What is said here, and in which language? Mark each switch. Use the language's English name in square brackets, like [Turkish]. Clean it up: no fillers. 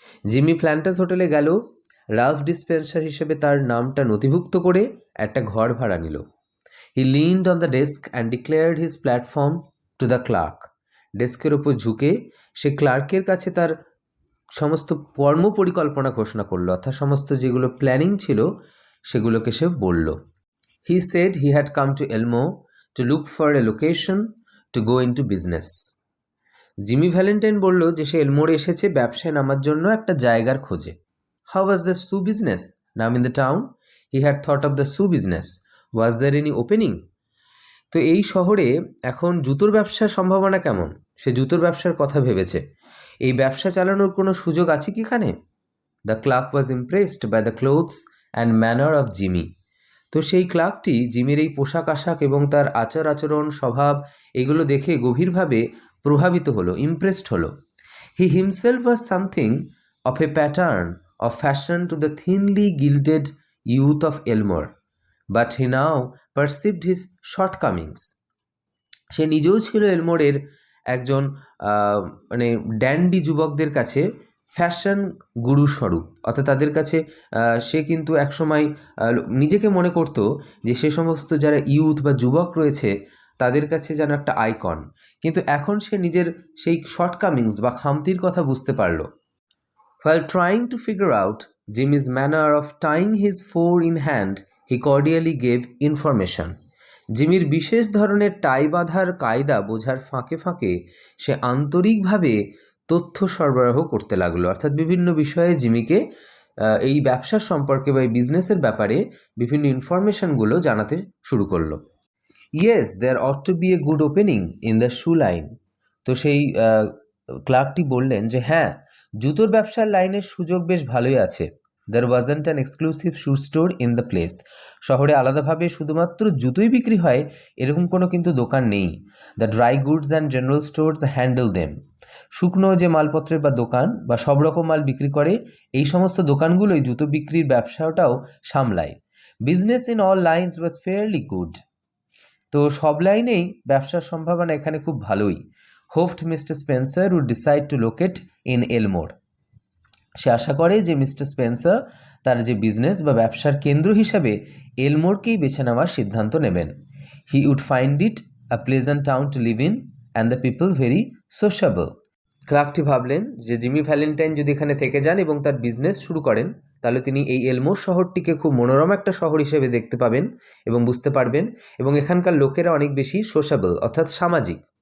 [Bangla] Jimmy planters হোটেলে গেল, Ralph dispenser হিসেবে তার নামটা নথিভুক্ত করে একটা ঘর ভাড়া নিল। [English] He leaned on the desk and declared his platform to the clerk. [Bangla] ডেস্কের ওপর ঝুঁকে সে ক্লার্কের কাছে তার সমস্ত কর্মপরিকল্পনা ঘোষণা করলো, অর্থাৎ সমস্ত যেগুলো প্ল্যানিং ছিল সেগুলোকে সে বলল। [English] He said he had come to Elmore to look for a location to go into business. [Bangla] Jimmy Valentine বলল যে সে এলমোরে এসেছে ব্যবসায় নামার জন্য একটা জায়গার খোঁজে। [English] How was the shoe business now in the town? He had thought of the shoe business. Was there any opening? [Bangla] তো এই শহরে এখন জুতোর ব্যবসার সম্ভাবনা কেমন? সে জুতোর ব্যবসার কথা ভেবেছে। এই ব্যবসা চালানোর কোনো সুযোগ আছে কি এখানে? [English] The clerk was impressed by the clothes and manner of Jimmy. [Bangla] তো সেই ক্লার্কটি জিমির এই পোশাক আশাক এবং তার আচার আচরণ স্বভাব এগুলো দেখে গভীরভাবে প্রভাবিত হলো, ইমপ্রেসড হলো। [English] He himself was something of a pattern of fashion to the thinly gilded youth of Elmore, but he now perceived his shortcomings. [Bangla] সে নিজেও ছিল এলমোরের একজন মানে ড্যান্ডি যুবকদের কাছে ফ্যাশন গুরু স্বরূপ, অর্থাৎ তাদের কাছে সে কিন্তু একসময় নিজেকে মনে করত যে সে সমস্ত যারা ইউথ বা যুবক রয়েছে তাদের কাছে যেন একটা আইকন, কিন্তু এখন সে নিজের সেই শর্টকামিংস বা খামতির কথা বুঝতে পারল। [English] While trying to figure out Jimmy's manner of tying his four in hand, he cordially gave information. [Bangla] জিমির বিশেষ ধরনের টাই বাঁধার কায়দা বোঝার ফাঁকে ফাঁকে সে আন্তরিকভাবে তথ্য সরবরাহ করতে লাগলো, অর্থাৎ বিভিন্ন বিষয়ে জিমিকে এই ব্যবসার সম্পর্কে বা এই বিজনেসের ব্যাপারে বিভিন্ন ইনফরমেশনগুলো জানাতে শুরু করলো। [English] Yes, there ought to be a good opening in the shoe line. [Bangla] তো সেই ক্লার্কটি বললেন যে হ্যাঁ, জুতোর ব্যবসার লাইনের সুযোগ বেশ ভালোই আছে। [English] There wasn't an exclusive shoe store in the place. [Bangla] শহরে আলাদাভাবে শুধুমাত্র জুতোই বিক্রি হয় এরকম কোনো কিন্তু দোকান নেই। [English] The dry goods and general stores handle them. [Bangla] শুকনো যে মালপত্রের বা দোকান বা সব রকম মাল বিক্রি করে এই সমস্ত দোকানগুলোই জুতো বিক্রির ব্যবসাটাও সামলায়। [English] Business in all lines was fairly good. [Bangla] তো সব লাইনেই ব্যবসার সম্ভাবনা এখানে খুব ভালোই। [English] Hoped Mr. Spencer would decide to locate in Elmore. [Bangla] সে আশা করে যে মিস্টার স্পেন্সার তার যে বিজনেস বা ব্যবসার কেন্দ্র হিসাবে এলমোরকেই বেছে নেওয়ার সিদ্ধান্ত নেবেন। [English] He would find it a pleasant town to live in and the people very sociable. [Bangla] ক্লার্কটি ভাবলেন যে জিমি ভ্যালেন্টাইন যদি এখানে থেকে যান এবং তার বিজনেস শুরু করেন তাহলে তিনি এই এলমোর শহরটিকে খুব মনোরম একটা শহর হিসেবে দেখতে পাবেন এবং বুঝতে পারবেন, এবং এখানকার লোকেরা অনেক বেশি সোশ্যাবল অর্থাৎ সামাজিক।